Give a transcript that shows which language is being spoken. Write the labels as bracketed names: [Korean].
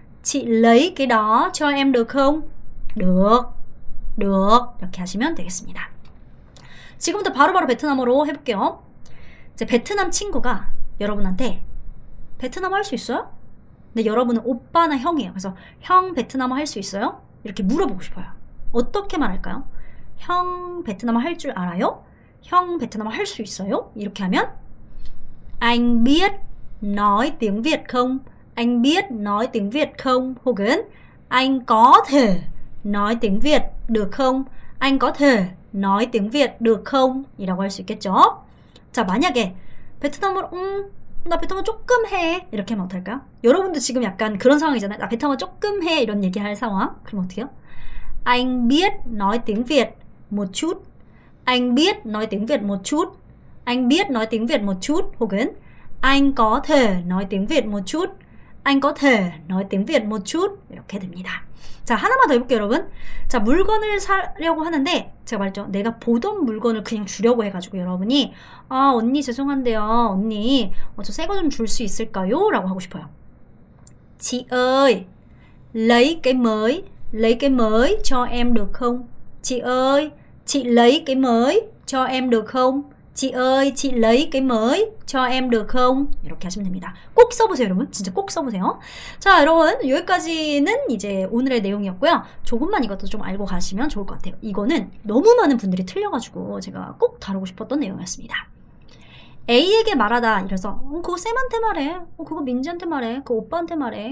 [Vietnamese] chị lấy cái đó cho em được không? được. [Korean] 이렇게 하시면 되겠습니다. 지금부터 바로바로 베트남어로 해볼게요. 이제 베트남 친구가 여러분한테 베트남어 할 수 있어요? 근데 여러분은 오빠나 형이에요. 그래서 형 베트남어 할 수 있어요? 이렇게 물어보고 싶어요. 어떻게 말할까요? 형 베트남어 할 줄 알아요? 형 베트남어 할 수 있어요? 이렇게 하면 [Vietnamese] anh biết nói tiếng Việt không? anh biết nói tiếng Việt không? [Korean] 혹은 [Vietnamese] anh có thể nói tiếng Việt được không? anh có thể nói tiếng Việt được không? [Korean] 이라고 할 수 있겠죠? 자, 만약에 베트남어로 나 베트남어 조금 해 이렇게 하면 어떨까요? 여러분도 지금 약간 그런 상황이잖아요. 나 베트남어 조금 해 이런 얘기할 상황. 그럼 어떻게 해요? [Vietnamese] anh biết nói tiếng Việt một chút. anh biết nói tiếng Việt một chút. anh biết nói tiếng Việt một chút. [Korean] 혹은 [Vietnamese] anh có thể nói tiếng Việt một chút. anh có thể nói tiếng Việt một chút. [Korean] 이렇게 됩니다. 자, 하나만 더 해볼게요, 여러분. 자, 물건을 사려고 하는데 제가 말했죠. 내가 보던 물건을 그냥 주려고 해가지고 여러분이 언니 죄송한데요. 언니 저 새 거 좀 줄 수 있을까요? 라고 하고 싶어요. [Vietnamese] chị ơi, lấy cái mới cho em được không? chị ơi, chị lấy cái mới cho em được không? chị ơi, chị lấy cái mới cho em được không? [Korean] 이렇게 하시면 됩니다. 꼭 써보세요, 여러분. 진짜 꼭 써보세요. 자, 여러분 여기까지는 이제 오늘의 내용이었고요. 조금만 이것도 좀 알고 가시면 좋을 것 같아요. 이거는 너무 많은 분들이 틀려가지고 제가 꼭 다루고 싶었던 내용이었습니다. A에게 말하다. 이래서 그거 쌤한테 말해. 그거 민지한테 말해. 그거 오빠한테 말해.